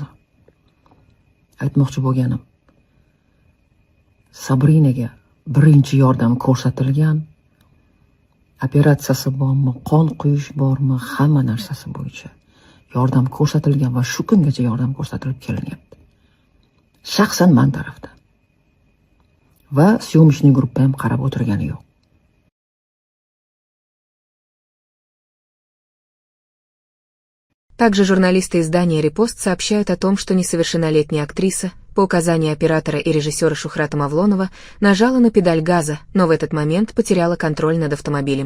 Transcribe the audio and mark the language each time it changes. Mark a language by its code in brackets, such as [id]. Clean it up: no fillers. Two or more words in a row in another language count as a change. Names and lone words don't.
[uz] Aytmoqchi bo'lganim, Sabrinaga birinchi yordam ko'rsatilgan, operatsiyasi bormi, qon quyish bormi, hamma narsasi bo'yicha yordam ko'rsatilgan va shu kungacha yordam ko'rsatilib kelinyapti. Shaxsan men tarafdan. Va [ru] съёмочная группа [uz] ham qarab o'tirgani yo'q. [ru] Также журналисты издания «Репост» сообщают о том, что несовершеннолетняя актриса, по указанию оператора и режиссера Шухрата Мавлонова, нажала на педаль газа, но в этот момент потеряла контроль над автомобилем.